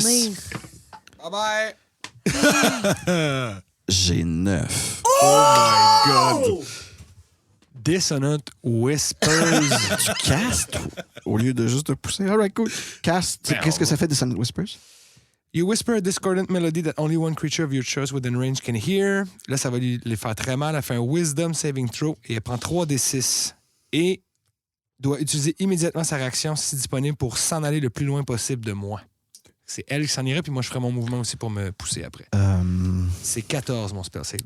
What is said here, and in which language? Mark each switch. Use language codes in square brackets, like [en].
[fr] souvenir. [en] Bye-bye! [fr] J'ai 9. [en] Oh my God. Dissonant Whispers. [fr] Tu castes au lieu de juste te pousser. [en] All right, cool. Cast. [fr] Ben, Qu'est-ce que ça fait, Dissonant Whispers? [en] You whisper a discordant melody that only one creature of your choice within range can hear. [fr] Là, ça va lui faire très mal. Elle fait un Wisdom saving throw et elle prend 3d6. Et doit utiliser immédiatement sa réaction si disponible pour s'en aller le plus loin possible de moi. C'est elle qui s'en irait, puis moi, je ferai mon mouvement aussi pour me pousser après. C'est 14, mon spell save.